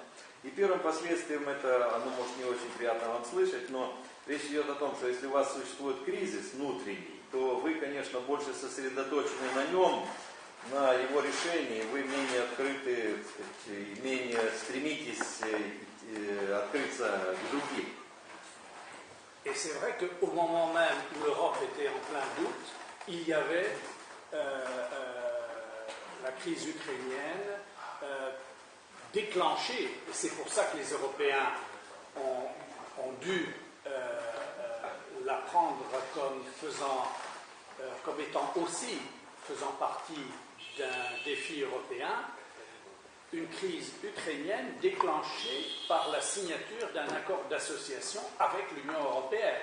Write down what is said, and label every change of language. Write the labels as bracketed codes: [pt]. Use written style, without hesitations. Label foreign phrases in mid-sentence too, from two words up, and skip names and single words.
[ru] И первым последствием это, оно может не очень приятно вам слышать, но речь идет о том, что если у вас существует кризис внутренний, то вы, конечно, больше сосредоточены на нем, на его решении, вы менее открыты, менее strémitесь открыться к другим. [fr] Et c'est vrai qu'au moment même où l'Europe était en plein doute, il y avait la crise ukrainienne déclenchée, et c'est pour ça que les Européens ont dû la prendre comme étant aussi faisant partie d'un défi européen, une crise ukrainienne déclenchée par la signature d'un accord d'association avec l'Union européenne.